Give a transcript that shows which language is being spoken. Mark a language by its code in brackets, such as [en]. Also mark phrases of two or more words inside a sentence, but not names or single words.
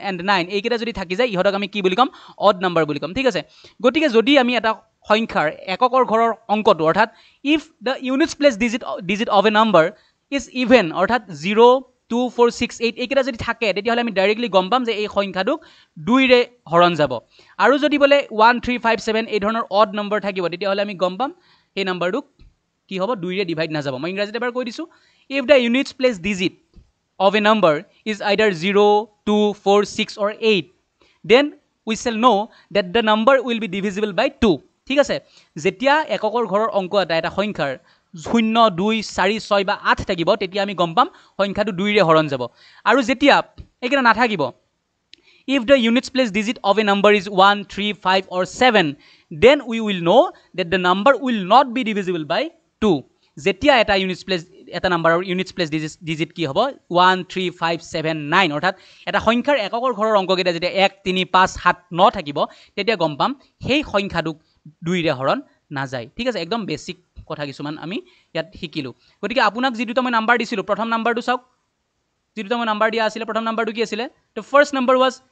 [as] এণ্ড 9 এইকেইটা যদি থাকি যায় ইহঁতক আমি কি বুলি ক'ম [en] odd number [as] বুলি ক'ম ঠিক আছে গতিকে যদি আমি এটা সংখ্যাৰ এককৰ ঘৰৰ অংকটো অৰ্থাৎ [en] if the units place digit of a number is even [as] অৰ্থাৎ 0 2 4 6 8 এইকেইটা যদি থাকে তেতিয়াহ'লে আমি ডাইৰেক্টলি গম পাম যে এই সংখ্যাটোক 2ৰে হৰণ যাব আৰু যদি বোলে 1 3 5 7 এই ধৰণৰ [en] odd number [as] থাকিব তেতিয়াহ'লে আমি গম পাম সেই নাম্বাৰটোক কি হ'ব 2ৰে ডিভাইড নাযাব মই ইংৰাজীত এবাৰ কৈ দিছোঁ [en] if the units place digit of a number is either 0 2 4 6 or 8 then we shall know that the number will be divisible by 2 [as] ঠিক আছে যেতিয়া এককৰ ঘৰৰ অংক এটা সংখ্যাৰ 0 2 4 6 বা 8 থাকিব তেতিয়া আমি গম পাম সংখ্যাটো 2ৰে হৰণ যাব আৰু যেতিয়া এইকেইটা নাথাকিব [en] if the units place digit of a number is 1 3 5 or 7 then we will know that the number will not be divisible by 2 [as] যেতিয়া এটা [en] units place [as] এটা নাম্বাৰৰ [en] units place digit [as] কি হ'ব 1 3 5 7 9 অৰ্থাৎ এটা সংখ্যাৰ এককৰ ঘৰৰ অংককেইটা যেতিয়া 1 3 5 7 9 থাকিব তেতিয়া গম পাম সেই সংখ্যাটোক 2ৰে হৰণ নাযায় ঠিক আছে একদম বেছিক কথা কিছুমান আমি ইয়াত শিকিলোঁ গতিকে আপোনাক যি দুটা মই নাম্বাৰ দিছিলোঁ প্ৰথম নাম্বাৰটো চাওক যি দুটা মই নাম্বাৰ দিয়া আছিলে প্ৰথম নাম্বাৰটো কি আছিলে [en] so first number was